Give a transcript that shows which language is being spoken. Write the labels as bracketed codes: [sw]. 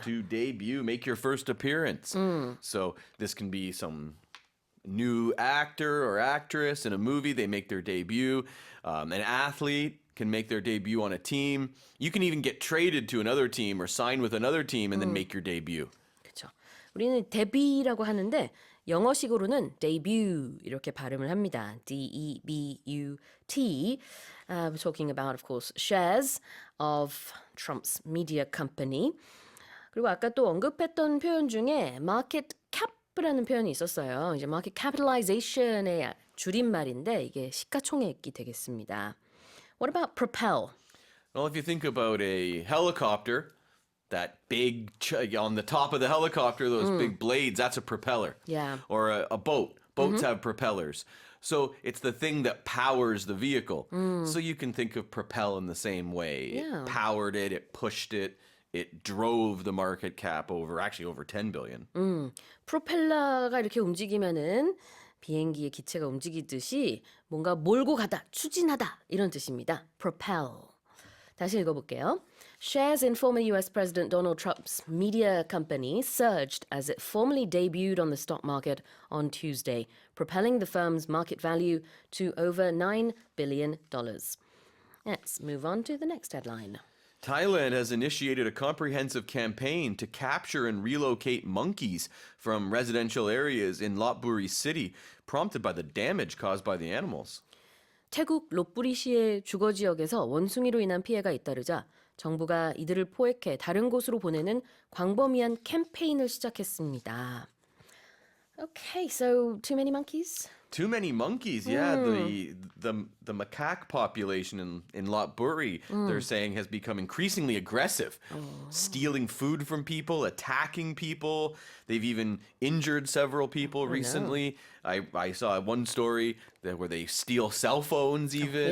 [en] To debut, make your first appearance. So this can be some new actor or actress in a movie. They make their debut. An athlete can make their debut on a team. You can even get traded to another team or sign with another team and then make your debut. [ko] 그렇죠. 우리는 데뷔라고 하는데 영어식으로는 debut 이렇게 발음을 합니다. [en] D-E-B-U-T. We're talking about, of course, shares of Trump's media company. [ko] 그리고 아까 또 언급했던 표현 중에 market cap라는 표현이 있었어요. 이제 market capitalization의 줄임말인데 이게 시가총액이 되겠습니다. [en] What about propel? Well, if you think about a helicopter, that big, on the top of the helicopter, those big blades, that's a propeller. Yeah. Or a boat. Boats have propellers. So it's the thing that powers the vehicle. So you can think of propel in the same way. Yeah. It powered it, it pushed it, it drove the market cap over 10 billion. [ko] 프로펠러가 이렇게 움직이면은 비행기의 기체가 움직이듯이 뭔가 몰고 가다, 추진하다 이런 뜻입니다. [en] propel. [ko] 다시 읽어볼게요. [en] Shares in former U.S. President Donald Trump's media company surged as it formally debuted on the stock market on Tuesday, propelling the firm's market value to over $9 billion. Let's move on to the next headline. Thailand has initiated a comprehensive campaign to capture and relocate monkeys from residential areas in Lopburi city, prompted by the damage caused by the animals. [ko] 태국 롭부리시의 주거지역에서 원숭이로 인한 피해가 잇따르자 정부가 이들을 포획해 다른 곳으로 보내는 광범위한 캠페인을 시작했습니다. [en] Okay, so too many monkeys? Too many monkeys, yeah. The macaque population in Lopburi, they're saying, has become increasingly aggressive, stealing food from people, attacking people. They've even injured several people recently. I saw one story where they steal cell phones even.